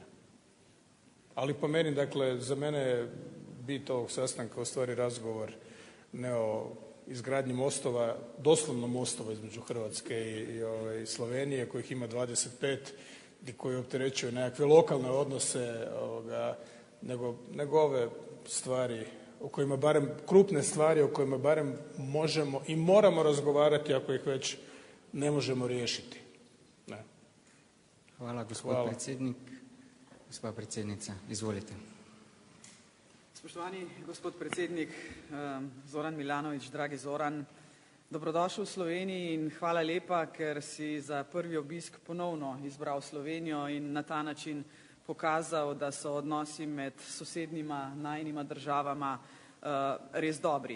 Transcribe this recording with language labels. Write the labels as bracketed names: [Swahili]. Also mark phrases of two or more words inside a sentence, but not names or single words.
[Croatian] Ali po meni, dakle, za mene je bit ovog sastanka ustvari razgovor ne o izgradnji mostova, doslovno mostova između Hrvatske i Slovenije, kojih ima 25 i koji opterećuju nekakve lokalne odnose, nego ove stvari o kojima barem, krupne stvari o kojima barem možemo i moramo razgovarati ako ih već ne možemo riješiti. Ne. Hvala, gospod predsjednik. [Slovenian] Gospa predsednica, izvolite. Spoštovani gospod predsednik Zoran Milanović, dragi Zoran, dobrodošel v Sloveniji in hvala lepa, ker si za prvi obisk ponovno izbral Slovenijo in na ta način pokazal, da so odnosi med sosednjima najinima državama res dobri.